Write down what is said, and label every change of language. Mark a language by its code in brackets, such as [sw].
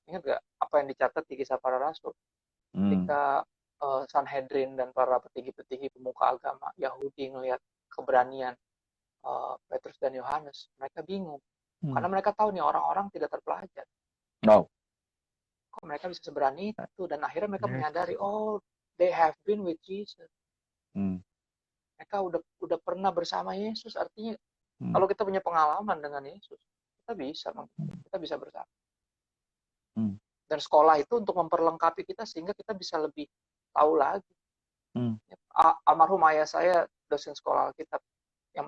[id] Ingat gak apa yang dicatat di Kisah Para Rasul? hmm, Ketika Sanhedrin dan para petinggi-petinggi pemuka agama Yahudi ngelihat keberanian Petrus dan Yohanes, mereka bingung. Karena mereka tahu nih orang-orang tidak terpelajar. [en] no, [id] Kok mereka bisa seberani itu? Dan akhirnya mereka [en] yes, [id] menyadari, oh, [en] they have been with Jesus. hmm, [id] Mereka udah pernah bersama Yesus. Artinya hmm, kalau kita punya pengalaman dengan Yesus, kita bisa bersama. hmm, Dan sekolah itu untuk memperlengkapi kita sehingga kita bisa lebih tahu lagi. hmm, Almarhum ayah saya dosen sekolah Alkitab yang